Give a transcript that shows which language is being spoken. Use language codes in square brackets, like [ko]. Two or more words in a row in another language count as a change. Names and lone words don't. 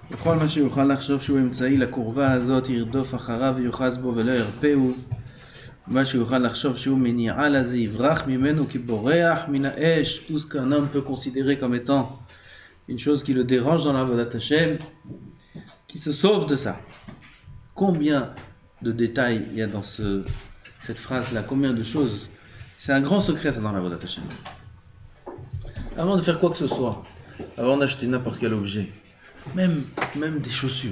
[he] וכל מה שיוכל לחשוב שהוא אמצעי לקורבה הזאת ירדוף אחריו ויוחז בו ולא ירפאו. מה שיוכל לחשוב שהוא מניעה לזה יברח ממנו כבורח מן האש. [fr] Tout ce qu'un homme peut considérer comme étant une chose qui le dérange dans l' [he] עבודת השם, [fr] qui se sauve de ça. Combien de détails il y a dans cette phrase-là, combien de choses. C'est un grand secret ça dans l' [he] עבודת השם. [fr] Avant de faire quoi que ce soit, avant d'acheter n'importe quel objet, même des chaussures.